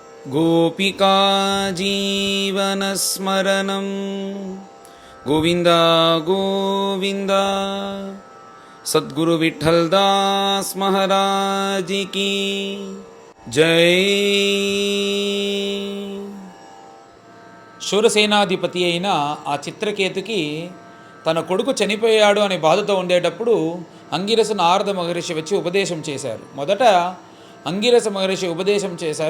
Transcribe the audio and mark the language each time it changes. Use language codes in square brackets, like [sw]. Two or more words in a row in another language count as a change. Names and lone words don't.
[sa] गोपिका जीवनस्मरणं गोविन्द गोविन्द। [hi] सद्गुरु विठ्ठलदास महाराज की जय। [te] శూరసేనాధిపతి అయిన ఆ చిత్రకేతుకి తన కొడుకు చనిపోయాడు అనే బాధతో ఉండేటప్పుడు అంగిరస నారద మహర్షి వచ్చి ఉపదేశం చేశారు. మొదట అంగిరస మహర్షి ఉపదేశం చేశారు.